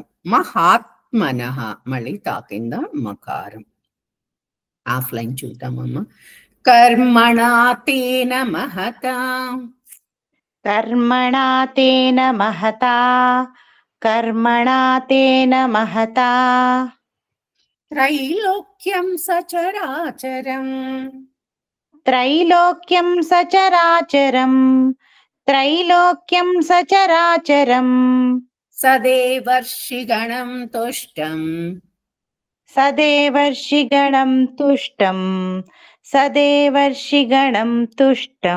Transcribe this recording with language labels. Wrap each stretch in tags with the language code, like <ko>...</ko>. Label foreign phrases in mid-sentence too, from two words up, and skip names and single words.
<te>మహాత్మనః, మళ్ళీ తా కింద మకారం. ఆఫ్లైన్ చూద్దామమ్మ.</te> <sa>కర్మణా తేన మహత, కర్మణా తేన మహతా, కర్మణా తేన మహతా त्रैलोक्यं सचराचरं त्रैलोक्यं सचराचरं त्रैलोक्यं सचराचरं सदेवर्षिगणं तुष्टं सदेवर्षिगणं तुष्टं सदेवर्षिगणं तुष्टं</sa>